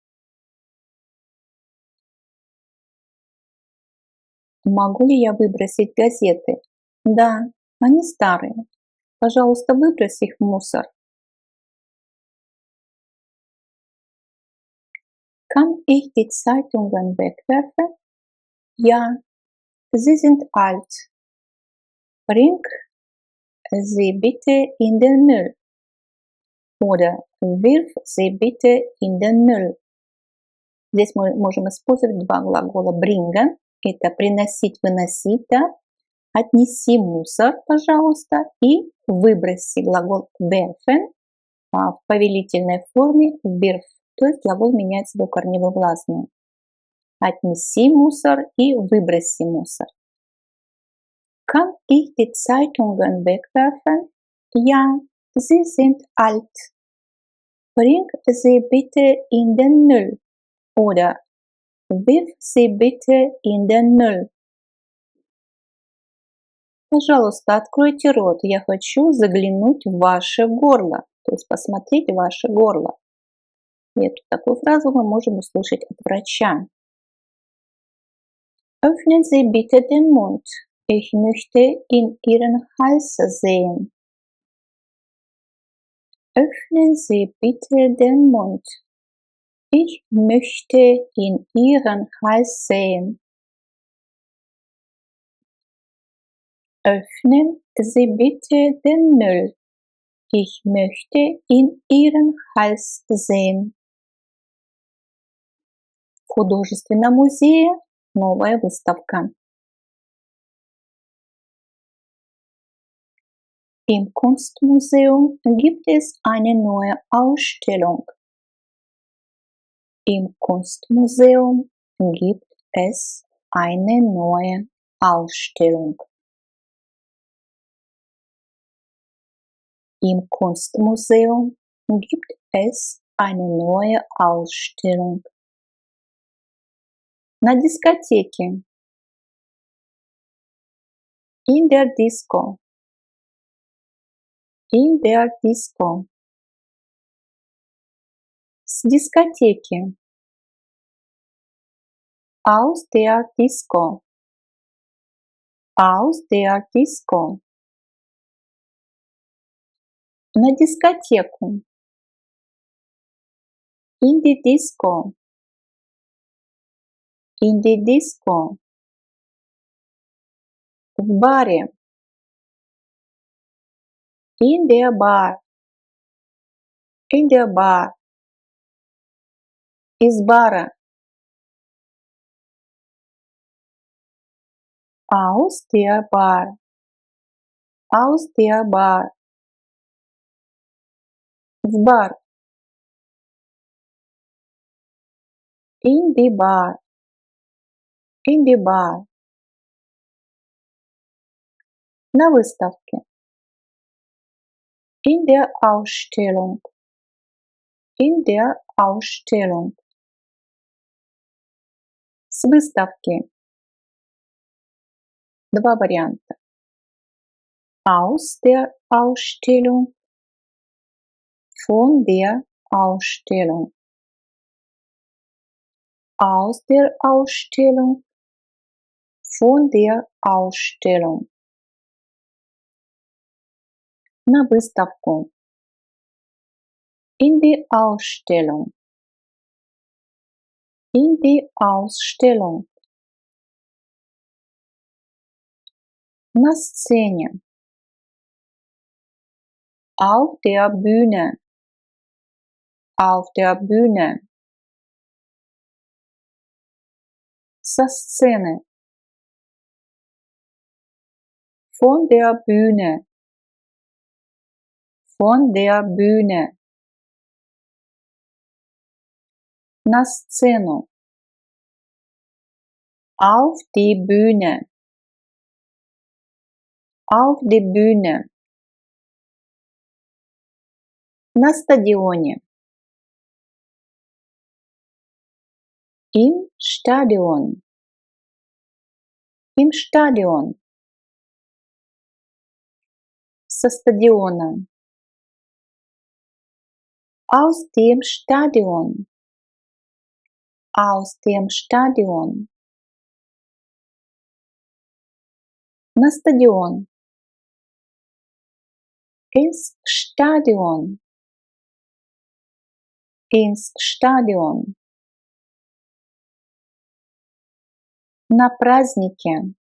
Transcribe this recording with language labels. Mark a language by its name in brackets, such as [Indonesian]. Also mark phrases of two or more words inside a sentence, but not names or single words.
[Russian] Могу ли я выбросить газеты? Да, они старые. Пожалуйста, выбрось их в мусор. [German] Kann ich die Zeitungen wegwerfen? Ja, sie sind alt. Bring sie bitte in den Müll. Oder wirf sie bitte in den Müll. [Russian] Здесь мы можем использовать два глагола bringen. Это приносить, выносить, да? Отнеси мусор, пожалуйста, и выброси глагол werfen в повелительной форме wirf. То есть глагол меняется до корневой гласной. Отнеси мусор и выброси мусор. [German] Kann ich die Zeitungen wegwerfen? Ja, sie sind alt. Bring sie bitte in den Müll. Oder wirf sie bitte in den Müll. [Russian] Пожалуйста, откройте рот. Я хочу заглянуть в ваше горло. То есть посмотреть в ваше горло. И эту такую фразу мы можем услышать от врача. [German] Öffnen Sie bitte den Mund. Ich möchte in Ihren Hals sehen. Öffnen Sie bitte den Mund. Ich möchte in Ihren Hals sehen. Öffnen Sie bitte den Müll. Ich möchte in Ihren Hals sehen. [Russian] В художественном музее новая выставка. [German] Im Kunstmuseum gibt es eine neue Ausstellung. Im Kunstmuseum gibt es eine neue Ausstellung. Im Kunstmuseum gibt es eine neue Ausstellung. [Russian] На дискотеке. [German] In der Disco. In der Disco. [Russian] С дискотеки. [German] Aus der Disco. Aus der Disco. [Russian] На дискотеку. [German] In die Disco. In die Disco. [Russian] В баре. [German] In der Bar. In der Bar. [Russian] Из бара. [German] Aus der Bar. Aus der Bar. [Russian] В бар. [German] In die Bar. In die Bar. [Russian] На выставке. [German] In der Ausstellung. In der Ausstellung. [Russian] С выставки. Два варианта. [German] Aus der Ausstellung. Von der Ausstellung. Aus der Ausstellung. Von der Ausstellung. [Russian] На выставку. [German] In die Ausstellung. In die Ausstellung. [Russian] На сцене. [German] Auf der Bühne. Auf der Bühne. [Russian] Со сцены. [German] Von der Bühne. Von der Bühne. [Russian] На сцену. [German] Auf die Bühne. Auf die Bühne. [Russian] На стадионе. [German] Im Stadion. Im Stadion. [Russian] Со стадиона. [German] Aus dem Stadion. Aus dem Stadion. [Russian] На стадион. [German] Ins Stadion. Ins Stadion. [Russian] На празднике.